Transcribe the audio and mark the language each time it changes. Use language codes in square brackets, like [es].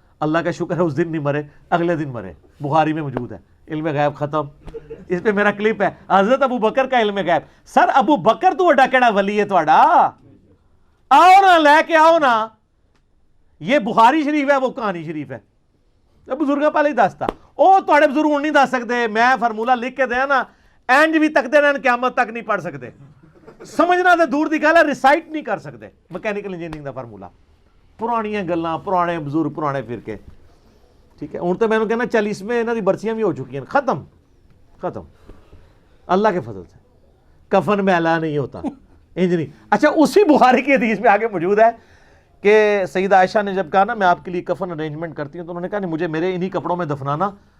[ur] اللہ کا شکر ہے اس دن نہیں مرے، اگلے دن مرے. بخاری میں موجود ہے. علم غیب ختم. اس پہ میرا کلپ ہے حضرت ابو بکر کا علم غیب. [pa] سر ابو بکر تو وڈا کیڑا ولی ہے تہاڈا؟ آؤ نا لے کے آؤ نا. [ur] یہ بخاری شریف ہے، وہ کہانی شریف ہے. [pa] بزرگاں پہلے ہی دستا او تہاڈے بزرگ ہن نہیں دس سکتے. میں فارمولہ لکھ کے دیا نا، اینج بھی تکتے رہن قیامت تک نہیں پڑھ سکتے. سمجھنا تو دور دی گل ہے، ریسائٹ نہیں کر سکتے مکینیکل انجینئرنگ دا فارمولہ. پرانیاں گلاں، پرانے بزرگ، پرانے فرقے. ٹھیک ہے ہوں تو میں نے کہنا چل اس میں انہاں دی برسیاں بھی ہو چکی ہیں. ختم اللہ کے فضل سے. [ur] کفن میلا نہیں ہوتا انج نہیں. اچھا اسی بخاری کی حدیث میں آگے موجود ہے کہ سیدہ عائشہ نے جب کہا نا میں آپ کے لیے کفن ارینجمنٹ کرتی ہوں، تو انہوں نے کہا نہیں مجھے میرے انہی کپڑوں میں دفنانا.